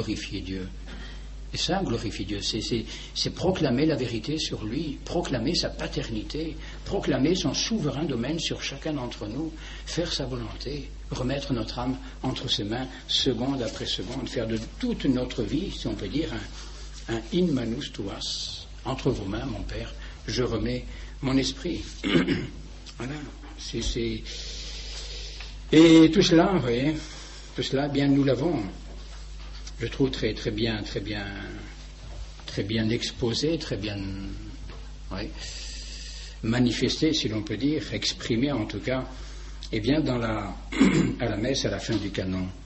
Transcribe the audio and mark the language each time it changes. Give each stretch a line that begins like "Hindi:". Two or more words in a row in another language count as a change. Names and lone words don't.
French: C'est cela, glorifier Dieu. Et ça glorifie Dieu, c'est proclamer la vérité sur lui, proclamer sa paternité, proclamer son souverain domaine sur chacun d'entre nous, faire sa volonté, remettre notre âme entre ses mains, seconde après seconde, faire de toute notre vie, si on peut dire, un
Latin: in manus tuas,
French: entre vos mains, mon Père, je remets mon esprit. Voilà, Et tout cela, vous voyez, tout cela, bien, nous l'avons, je trouve très bien exposé, très bien manifesté, si l'on peut dire, exprimé en tout cas, et bien à la messe, à la fin du canon.